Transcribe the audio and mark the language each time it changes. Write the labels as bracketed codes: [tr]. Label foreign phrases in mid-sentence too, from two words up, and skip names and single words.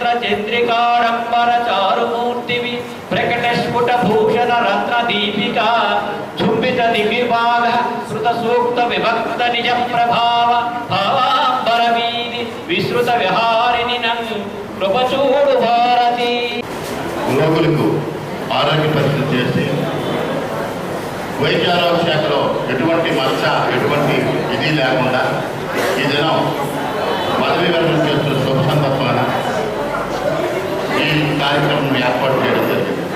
[sa] चंद्रिकाडंबर चारुमूर्तिवि प्रकटस्फुट भूषण रत्न दीपिका चुंबित दिव्यभाग श्रुत सूक्त विभक्त निज प्रभाव भावांबर वीधि विश्रुत विहारिणि [te] నన్ను కృపచూడు [sa] भारती [te] లోకులకు ఆరోగ్య పరిస్థితి చేసి వైద్య ఆరోగ్య శాఖలో ఎటువంటి మచ్చ ఎటువంటి ఇది లేకుండా ఈ దినం పదవి విరమణ చేస్తున్న శుభ సందర్భాన ఈ కార్యక్రమం ఏర్పాటు చేయడం జరిగింది.